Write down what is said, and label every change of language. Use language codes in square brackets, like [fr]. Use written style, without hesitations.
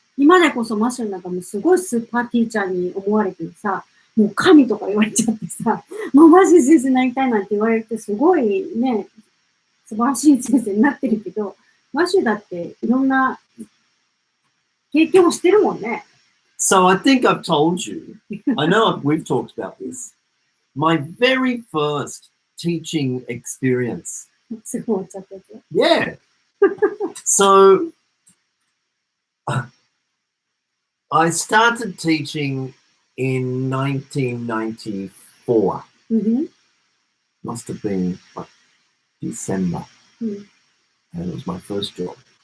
[ja] 今でこそマッシュルなんかもすごいスーパーティーチャーに思われてさ、もう神とか言われちゃってさ、もうマジ先生になりたいなんて言われてすごいね、素晴らしい先生になってるけど、マッシュだっていろんな経験をしてるもんね。 [en] So I think I've told you, I know we've talked about this. My very first teaching experience. [ja] すごい終わっちゃったやつ。 [en] Yeah. So I started teaching in 1994. Must have been like December. And it was my first job.